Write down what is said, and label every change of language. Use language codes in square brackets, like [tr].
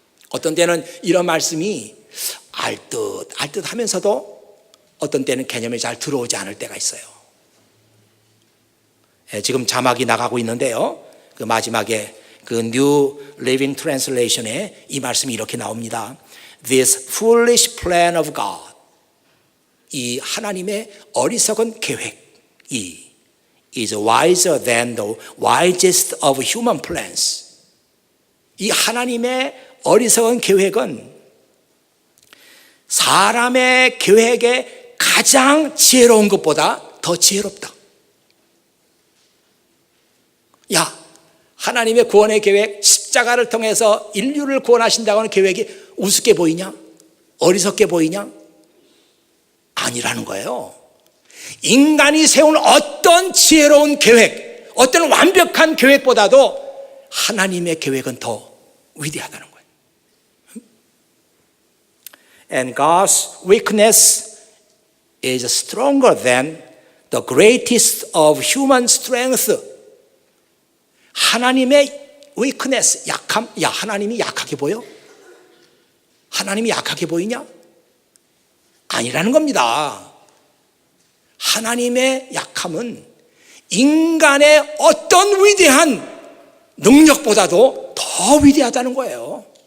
[ko] 어떤 때는 이런 말씀이 알듯 하면서도 어떤 때는 개념이 잘 들어오지 않을 때가 있어요. 지금 자막이 나가고 있는데요. 그 마지막에 그 New Living Translation에 이 말씀이 이렇게 나옵니다. [en] This foolish plan of God, [ko] 이 하나님의 어리석은 계획이 [en] is wiser than the wisest of human plans. [ko] 이 하나님의 어리석은 계획은 사람의 계획에 가장 지혜로운 것보다 더 지혜롭다. 야, 하나님의 구원의 계획, 십자가를 통해서 인류를 구원하신다고 하는 계획이 우습게 보이냐? 어리석게 보이냐? 아니라는 거예요. 인간이 세운 어떤 지혜로운 계획, 어떤 완벽한 계획보다도 하나님의 계획은 더 위대하다는 거예요. [en] And God's weakness is stronger than the greatest of human strength. [ko] 하나님의 weakness, 약함, 야, 하나님이 약하게 보여? 하나님이 약하게 보이냐? 아니라는 겁니다. 하나님의 약함은 인간의 어떤 위대한 능력보다도 더 위대하다는 거예요.